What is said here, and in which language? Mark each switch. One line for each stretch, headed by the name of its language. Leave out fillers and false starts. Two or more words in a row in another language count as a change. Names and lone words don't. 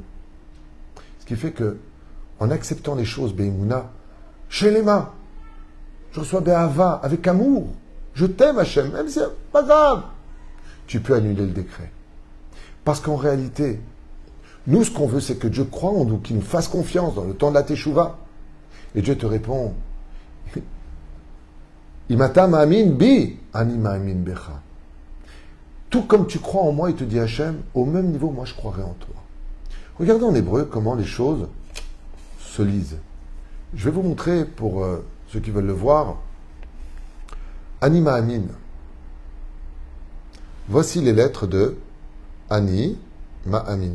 French: Ce qui fait que, en acceptant les choses,
Hebrew: באמונה שלמה,
French: je reçois Be'ava, avec amour, je t'aime Hachem, même si c'est pas grave, tu peux annuler le décret. Parce qu'en réalité, nous, ce qu'on veut, c'est que Dieu croit en nous, qu'il nous fasse confiance dans le temps de la Teshuvah. Et Dieu te répond,
Hebrew: אם אתה מאמין בי, אני מאמין בך.
French: Tout comme tu crois en moi, il te dit Hachem, au même niveau, moi je croirai en toi. Regardez en hébreu comment les choses se lisent. Je vais vous montrer, pour ceux qui veulent le voir,
Hebrew: אני מאמין.
French: Voici les lettres de
Hebrew: אני מאמין.